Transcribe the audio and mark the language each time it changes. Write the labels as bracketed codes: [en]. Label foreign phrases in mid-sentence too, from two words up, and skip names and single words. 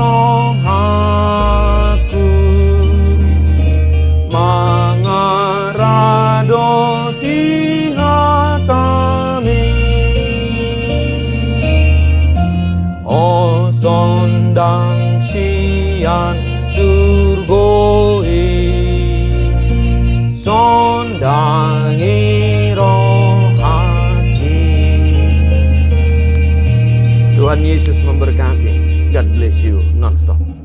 [bbc] rohaku mangarado di hatami, o sondang sian surgoi sondangi rohati. [id] Tuhan Yesus memberkati. [en] God bless you non-stop.